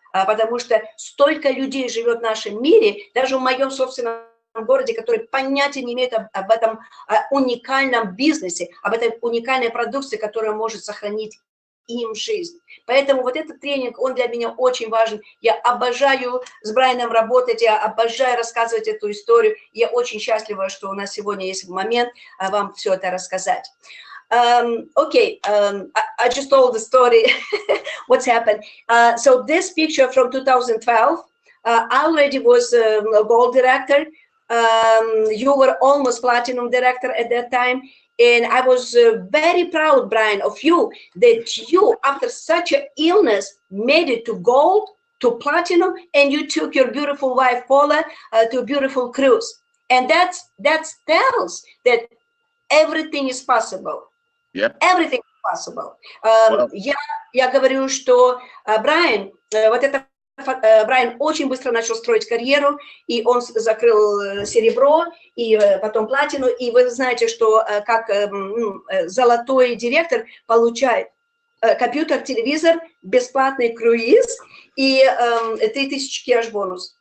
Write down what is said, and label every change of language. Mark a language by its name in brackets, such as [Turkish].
[Russian] Потому что столько людей живет в нашем мире, даже в моем собственном городе, которые понятия не имеют об этом уникальном бизнесе, об этой уникальной продукции, которая может сохранить им жизнь. Поэтому вот этот тренинг, он для меня очень важен. Я обожаю с Брайаном работать, я обожаю рассказывать эту историю. Я очень счастлива, что у нас сегодня есть момент вам все это рассказать. [English] I just told the story, what's happened. So this picture from 2012, I already was a gold director. You were almost platinum director at that time. And I was very proud, Brian, of you, that you, after such an illness, made it to gold, to platinum, and you took your beautiful wife, Paula, to a beautiful cruise. And that tells that everything is possible. Yep. Everything is possible. [Russian] Я говорю, что Брайан, Брайан очень быстро начал строить карьеру, и он закрыл серебро, и потом платину, и вы знаете, что как золотой директор получает компьютер, телевизор, бесплатный круиз и 3000 кэш бонус.